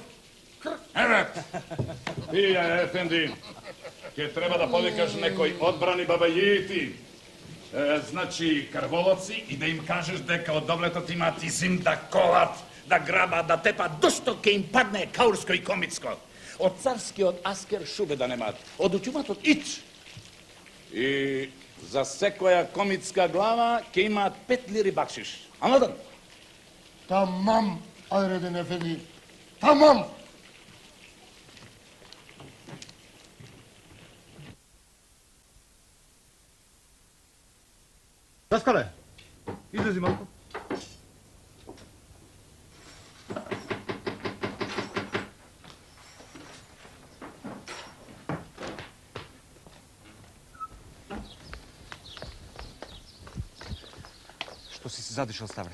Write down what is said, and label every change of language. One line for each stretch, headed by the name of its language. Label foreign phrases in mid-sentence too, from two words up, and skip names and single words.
Macedonian: Еве, тие, Ефенди, ќе треба да повикаш некој одбрани бабајити, значи крволоци, и да им кажеш дека од доблетот имаат изим да колат, да грабат, да тепат, дошто ке им падне каурско и комицко. Од царскиот аскер шубе да немаат, од утјуматот ич. И за секоја комицка глава ке имаат 5 лири бакшиш. Амадан? Тамам, Редин Ефенди, тамам. Даскале, излези малку. Што си се задишал, Ставре?